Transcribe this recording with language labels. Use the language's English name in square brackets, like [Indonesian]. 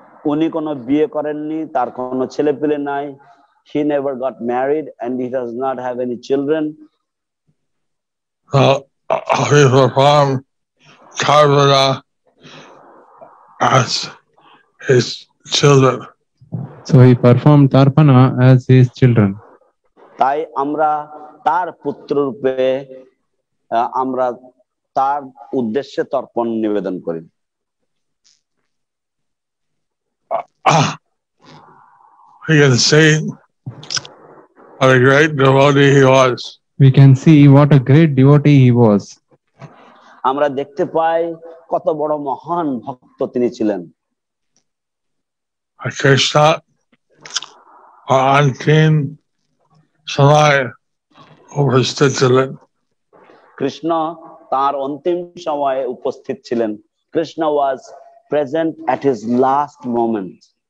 [Bangla] উনি কোনো বিয়ে করেননি, তার কোনো ছেলে পেলে নাই। [English] He never got married and he does not have any children. He performed Tarpana as his children. So he performed Tarpana as his children. [Bangla] তাই আমরা তার পুত্র রূপে আমরা তার উদ্দেশ্যে তর্পণ নিবেদন করি। [English] We can see what a great devotee he was. We can see what a great devotee he was. [Bangla] আমরা দেখতে পাই কত বড় মহান ভক্ত তিনি ছিলেন। Krishna অন্তিম সময় উপস্থিত ছিলেন। কৃষ্ণ তার অন্তিম সময়ে উপস্থিত ছিলেন। [English] Krishna was present at his last moment.